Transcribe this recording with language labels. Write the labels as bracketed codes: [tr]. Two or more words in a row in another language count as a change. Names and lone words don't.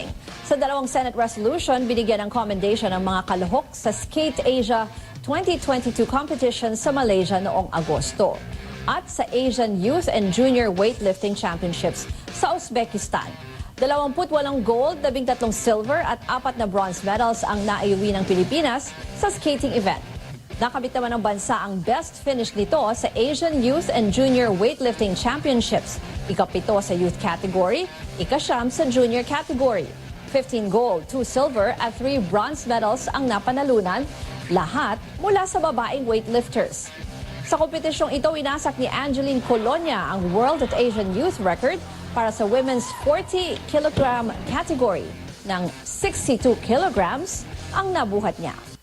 [tl] Sa dalawang [en] Senate resolution, [tl] binigyan ng commendation ang mga kalahok sa Skate Asia 2022 competition sa Malaysia noong Agosto at sa Asian Youth and Junior Weightlifting Championships sa Uzbekistan. 28 gold, 13 silver at 4 na [en] bronze medals [tl] ang naiuwi ng Pilipinas sa skating event. Nakamit naman ng bansa ang [en] best finish [tl] nito sa Asian Youth and Junior Weightlifting Championships. Ika-7 sa youth category, ika-9 sa junior category. 15 gold, 2 silver at 3 [en] bronze medals [tl] ang napanalunan, lahat mula sa babaeng weightlifters. Sa kompetisyong ito, inasak ni Angeline Colonia ang World at Asian Youth record para sa [en] women's 40 kilogram category [tl] ng 62 kilograms ang nabuhat niya.